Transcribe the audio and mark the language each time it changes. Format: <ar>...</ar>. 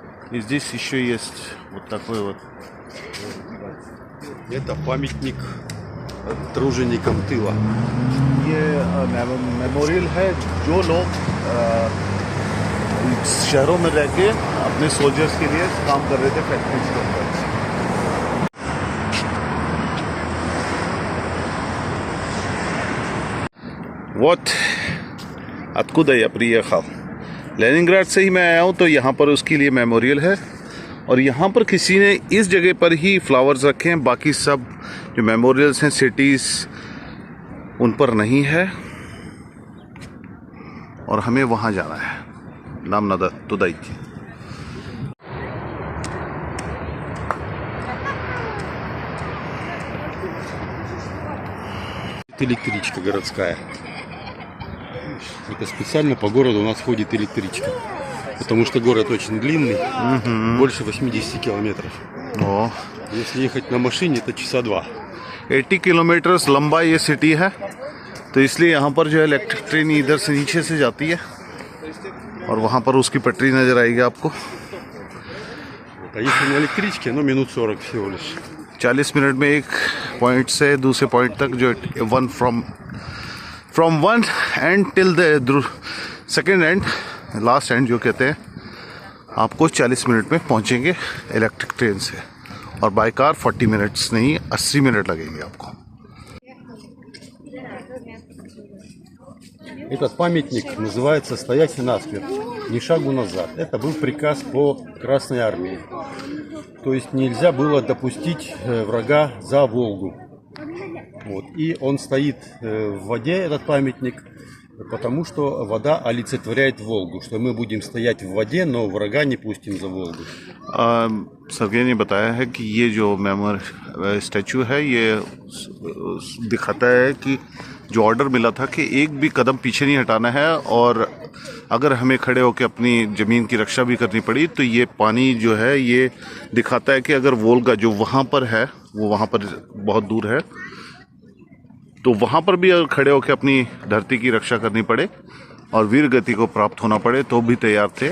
<ru>И здесь еще есть вот такой вот. Это памятник труженикам тыла.</ru> <hi>ये मेमोरियल है जो लोग शहरों में रह के अपने सोल्जर्स के लिए काम कर रहे थे फैक्ट्रीज के ऊपर.</hi> <ru>Вот откуда я приехал.</ru> <hi>लेनिनग्राड से ही मैं आया हूँ, तो यहाँ पर उसके लिए मेमोरियल है. और यहाँ पर किसी ने इस जगह पर ही फ्लावर्स रखे हैं. बाकी सब जो मेमोरियल्स हैं सिटीज़ उन पर नहीं है. और हमें वहाँ जाना है नामनदा तुदाई.</hi> <ru>Электричка городская. Это специально по городу у нас ходит электричка. Потому что город очень длинный, больше 80 километров. О. Если ехать на машине, это часа 2.</ru> <hi>80 किलोमीटर लंबा ये सिटी है, तो इसलिए यहाँ पर जो है इलेक्ट्रिक ट्रेन इधर से नीचे से जाती है और वहाँ पर उसकी पटरी नज़र आएगी आपको.</hi> <ru>А если на электричке, ну минут 40 всего लиш.</ru> <hi>40 मिनट में एक पॉइंट से दूसरे पॉइंट तक जो</hi> <en>one from one end till the second end last end</en> <hi>जो कहते हैं, आपको 40 मिनट में पहुंचेंगे इलेक्ट्रिक ट्रेन से. और बाय कार 40 मिनट्स नहीं 80 मिनट लगेंगे आपको.</hi> <ru>Этот памятник называется «Стоять насмерть, ни шагу назад». Это был приказ по Красной Армии. То есть нельзя было допустить врага за Волгу. Вот. И он стоит в воде, этот памятник, потому что вода олицетворяет Волгу. Что мы будем стоять в воде, но врага не пустим за Волгу.</ru> <hi>सर्गे ने बताया है कि ये जो स्टैचू है ये दिखाता है कि जो ऑर्डर मिला था कि एक भी कदम पीछे नहीं हटाना है. और अगर हमें खड़े होकर अपनी ज़मीन की रक्षा भी करनी पड़ी तो ये पानी जो है ये दिखाता है कि अगर वोल्गा जो वहाँ पर है वो वहाँ पर बहुत दूर है, तो वहाँ पर भी अगर खड़े होकर अपनी धरती की रक्षा करनी पड़े और वीर गति को प्राप्त होना पड़े तो भी तैयार थे.</hi>